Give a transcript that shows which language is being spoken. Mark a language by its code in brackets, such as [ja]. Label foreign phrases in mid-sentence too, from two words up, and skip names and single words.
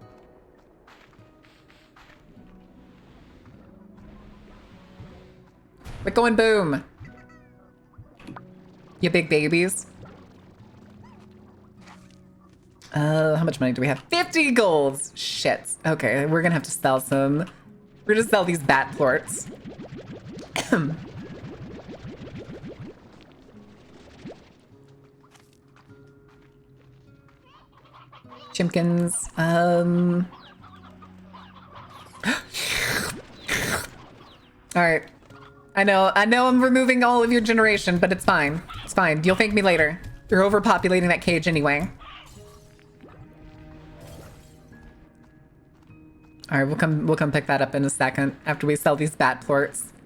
[en] We're going boom. You big babies. How much money do we have? 50 golds. Shit. Okay, we're gonna have to sell some. We're gonna sell these bat plorts. Chimkins. All right. I know I'm removing all of your generation, but it's fine. It's fine. You'll thank me later. You're overpopulating that cage anyway. All right, we'll come pick that up in a second after we sell these bat plorts.